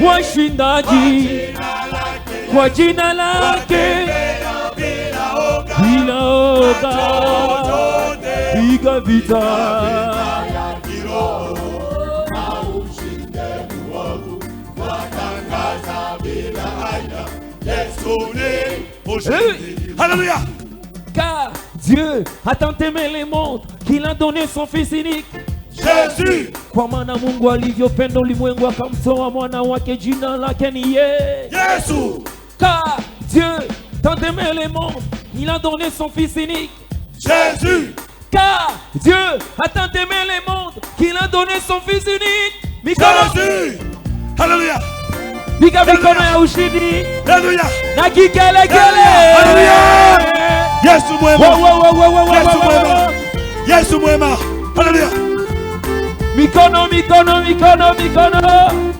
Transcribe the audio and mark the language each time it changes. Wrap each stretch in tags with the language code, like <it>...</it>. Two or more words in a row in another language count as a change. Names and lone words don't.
<sw>washindaji kwa jina lake bila oga. Piga vita Yesu ni ushindi. Haleluya!</sw> <fr>car Dieu a tant aimé les mondes qu'il a donné son fils unique. Jésus.</fr> <sw>Kwa maana Mungu alivyopenda ulimwengu akamtoa mwana wake, jina lake ni Yesu.</sw> <fr>Car Dieu tant aimé les mondes, il a donné son fils unique. Jésus. Car Dieu a tant aimé les mondes qu'il a donné son fils unique.</fr> <sw>Mikono,</sw> <fr>Jésus.</fr> <sw>Haleluya! piga mikono ya ushindi Haleluya! na kigelegele. Haleluya! Yesu mwema. Wo, wo, wo, wo, wo, wo, Yesu wo, mwema. wo. Yesu mwema. Haleluya! Mikono, mikono, mikono, mikono.</sw>